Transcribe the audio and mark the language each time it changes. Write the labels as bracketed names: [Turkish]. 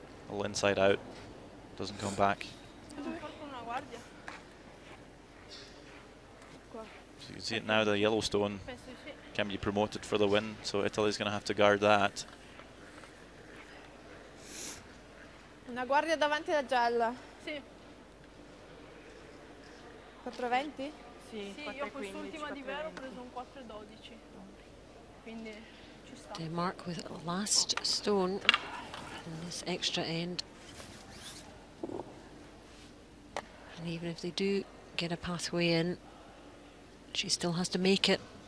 [English] All inside out, doesn't come back. So you can see it now, the yellow stone can be promoted for the win, so Italy's going to have to guard that. [Italian] Una guardia davanti alla gialla. Sì. 4,20? Sì, io quest'ultima di vero ho preso un 4,12. Quindi ci sta. [English] Denmark with last stone in this extra end. And even if they do get a pathway in, she still has to make it.